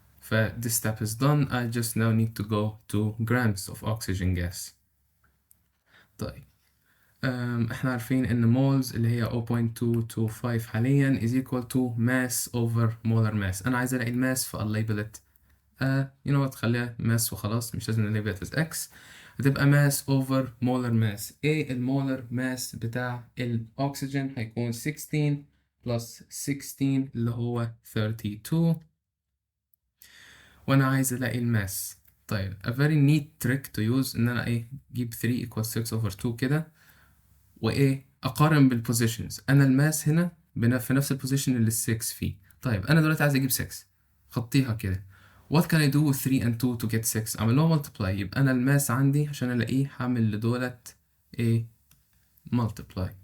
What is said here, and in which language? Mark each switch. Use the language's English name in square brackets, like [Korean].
[English] This step is done. I just now need to go to grams of oxygen gas. [Arabic] طيب احنا عارفين ان [English] moles [Arabic] اللي هي 0.225 حاليا [English] is equal to mass over molar mass. [Arabic] انا عايز الاقي الماس فالليبل it [English] you know what، [Arabic] خليها mass وخلاص، مش لازم نليبل it as x. [English] هتبقى mass over molar mass. [Arabic] ايه المولر mass بتاع الاكسجين؟ هيكون 16 plus 16 اللي هو 32، وانا عايز الاقي الماس. طيب [English] a very neat trick to use [Arabic] ان انا اجيب 3 equals 6 over 2 كده، اقارن بالبوزيشنز. انا الماس هنا في نفس البوزيشن اللي ال 6 فيه. طيب انا دلوقتي عايز اجيب 6، خطيها كده. [English] what can I do with 3 and 2 to get 6؟ [Arabic] اعمل لهم [English] multiply. [Arabic] يبقى انا الماس عندي عشان الاقيه هعمل لدولت multiply.